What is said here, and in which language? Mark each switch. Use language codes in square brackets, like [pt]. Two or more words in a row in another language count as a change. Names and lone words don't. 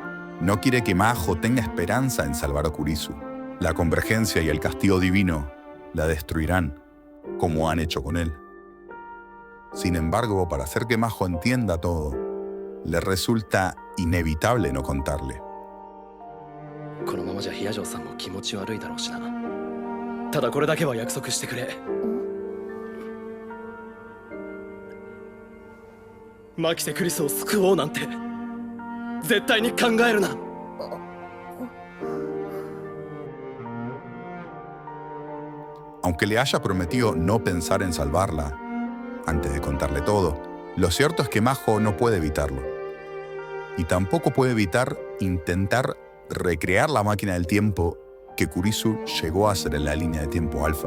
[es] No quiere que Majo tenga esperanza en salvar a Kurisu. La convergencia y el castigo divino la destruirán, como han hecho con él. Sin embargo, para hacer que Majo entienda todo, le resulta inevitable no contarle. [ja] このままじゃヒヤジョウさんも気持ち悪いだろうしな。ただこれだけは約束してくれ。マキセ・クリスを救おうなんて絶対に考えるな。 [es] Aunque le haya prometido no pensar en salvarla antes de contarle todo, lo cierto es que Majo no puede evitarlo. Y tampoco puede evitar intentar recrear la máquina del tiempo que Kurisu llegó a hacer en la línea de tiempo alfa.